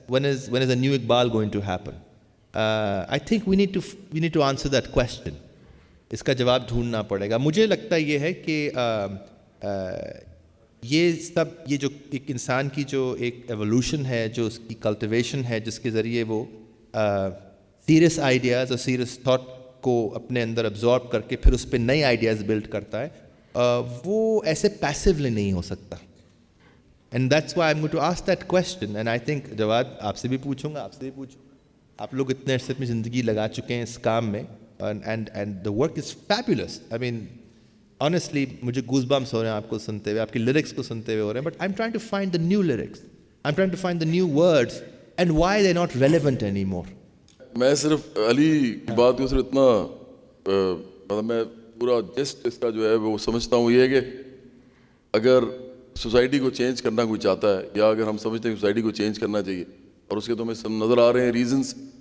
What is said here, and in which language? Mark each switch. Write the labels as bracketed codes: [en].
[en] When is a new Iqbal going to happen? I think we need to answer that question. [ur] اس کا جواب ڈھونڈنا پڑے گا. مجھے لگتا یہ ہے کہ یہ جو ایک انسان کی جو ایک ایوولوشن ہے, جو اس کی کلٹیویشن ہے, جس کے ذریعے وہ سیریس آئیڈیاز اور سیریس تھاٹ کو اپنے اندر ابزارب کر کے پھر اس پہ نئے آئیڈیاز بلڈ کرتا ہے, وہ ایسے پیسیولی نہیں ہو سکتا. [en] And that's why I am going to ask that question. [ur] And I think جواد آپ سے بھی پوچھوں گا, آپ سے بھی پوچھوں گا, آپ لوگ اتنے عرصے اپنی زندگی لگا چکے ہیں اس کام میں, [en] and the work is fabulous. I mean honestly [ur] مجھے گوز بمپس ہو رہے ہیں آپ کو سنتے ہوئے, آپ کی لیرکس کو سنتے ہوئے ہو رہے ہیں. [en] But I'm trying to find the new lyrics, I'm trying to find the new words and why they're not relevant anymore. [ur] میں صرف علی کی بات کو صرف اتنا مطلب میں پورا جسٹ اس کا جو ہے وہ سمجھتا ہوں, یہ ہے کہ اگر سوسائٹی کو چینج کرنا کوئی چاہتا ہے, یا اگر ہم سمجھتے ہیں کہ سوسائٹی کو چینج کرنا چاہیے, اور اس کے تو ہمیں نظر آ رہے ہیں ریزنس.